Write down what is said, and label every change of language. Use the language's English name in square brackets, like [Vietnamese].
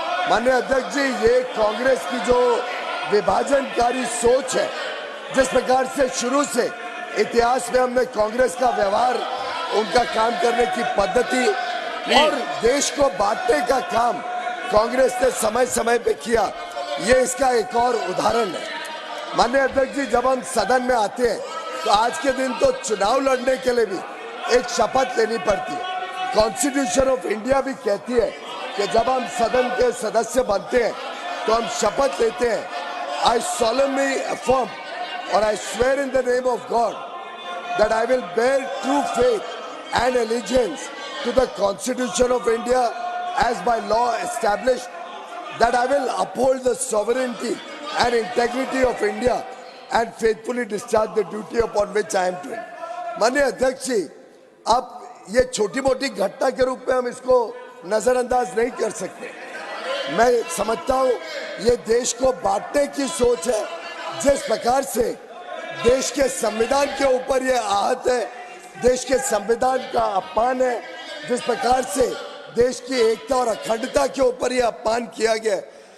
[Hindi] माननीय अध्यक्ष जी, ये कांग्रेस की जो विभाजनकारी सोच है, जिस प्रकार से शुरू से इतिहास में हमने कांग्रेस का व्यवहार, उनका काम करने की पद्धति और देश को बांटने का काम कांग्रेस ने समय समय पे किया, ये इसका एक और उदाहरण है। माननीय अध्यक्ष जी, जब हम सदन में आते हैं तो आज के दिन तो चुनाव लड़ने के लिए भी एक शपथ लेनी पड़ती है। कॉन्स्टिट्यूशन ऑफ इंडिया भी कहती है कि जब हम सदन के सदस्य बनते हैं तो हम शपथ लेते हैं, [English] I solemnly affirm और I swear in the name of God that I will bear true faith and allegiance to the Constitution of India as by law established, that I will uphold the sovereignty and integrity of India and faithfully discharge the duty upon which I am doing। [Hindi] माननीय अध्यक्ष जी, अब ये छोटी मोटी घटना के रूप में हम इसको नजरअंदाज नहीं कर सकते। मैं समझता हूँ ये देश को बांटने की सोच है। जिस प्रकार से देश के संविधान के ऊपर ये आहत है, देश के संविधान का अपमान है, जिस प्रकार से देश की एकता और अखंडता के ऊपर ये अपमान किया गया है।